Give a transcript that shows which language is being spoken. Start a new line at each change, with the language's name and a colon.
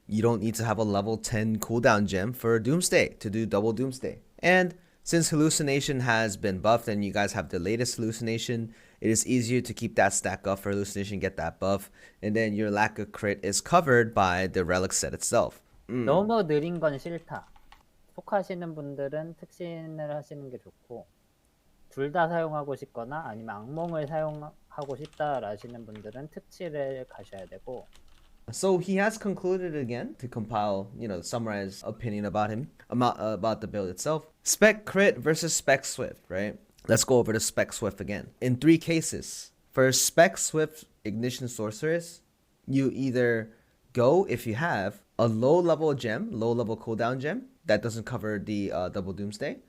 English: You don't need to have a level 10 cooldown gem for Doomsday to do double Doomsday. And since Hallucination has been buffed and you guys have the latest Hallucination, it is easier to keep that stack up for Hallucination, get that buff, and then your lack of crit is covered by the Relic set itself.
Korean: 너무 느린 건 싫다. 속하시는 분들은 특신을 하시는 게 좋고, 둘 다 사용하고 싶거나 아니면 악몽을 사용하고 싶다라시는 분들은 특치를 가셔야 되고.
English: So he has concluded again to compile, you know, summarize opinion about him, about the build itself. Spec Crit versus Spec Swift, right? Let's go over to Spec Swift again. In 3 cases, for Spec Swift Ignition Sorceress, you either go if you have a low level gem, low level cooldown gem that doesn't cover the double Doomsday.